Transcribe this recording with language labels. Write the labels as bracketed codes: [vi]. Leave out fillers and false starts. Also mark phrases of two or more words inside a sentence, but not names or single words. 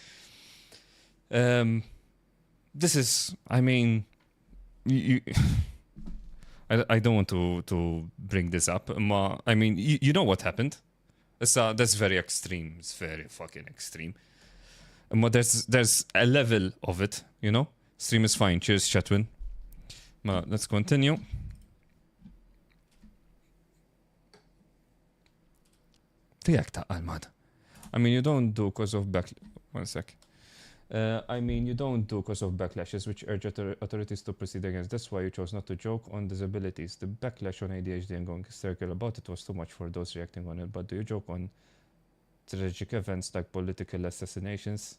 [en] This is, I mean, I don't want to bring this up. I mean, you know what happened. That's very extreme. It's very fucking extreme. There's a level of it, you know. Stream is fine. Cheers, Chatwin. Let's continue. Tijak ta' Almad. I mean, you don't do because of One sec. I mean, you don't do because of backlashes, which urge authorities to proceed against. That's why you chose not to joke on disabilities. The backlash on ADHD and going hysterical about it was too much for those reacting on it. But do you joke on tragic events like political assassinations?